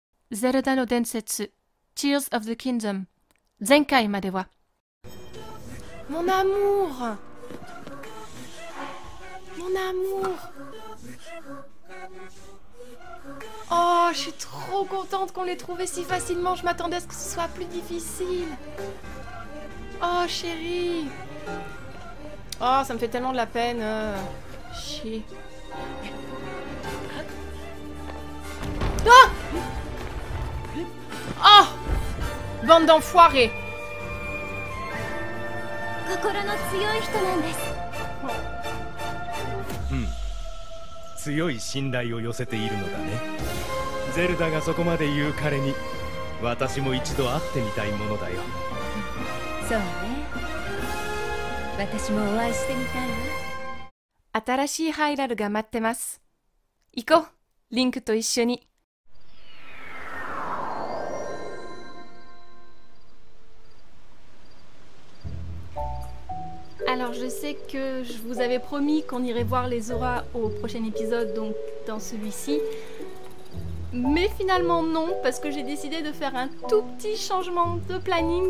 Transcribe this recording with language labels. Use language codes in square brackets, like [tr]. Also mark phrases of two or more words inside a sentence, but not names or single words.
[ja] Zelda no Densetsu, Tears of the Kingdom, 前回までは. [fr] Mon amour! Mon amour! Oh, je suis trop contente qu'on l'ait trouvé si facilement. Je m'attendais à ce que ce soit plus difficile. Oh, chérie! Oh, ça me fait tellement de la peine. Chier. Ah! Oh! Bande d'enfoirés! [ja] 強い信頼を寄せているのだね。ゼルダがそこまで言う彼に私も一度会ってみたいものだよ。そうね。私もお会いしてみたいわ。新しいハイラルが待ってます。行こう、リンクと一緒に。 [fr] Alors je sais que je vous avais promis qu'on irait voir les auras au prochain épisode, donc dans celui-ci. Mais finalement non, parce que j'ai décidé de faire un tout petit changement de planning.